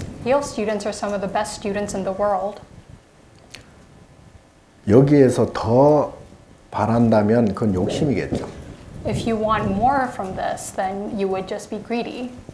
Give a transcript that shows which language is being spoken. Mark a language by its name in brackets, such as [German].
[English] Yale students are some of the best students in the world. [Korean] 여기에서 더 바란다면 그건 욕심이겠죠. [English] If you want more from this, then you would just be greedy.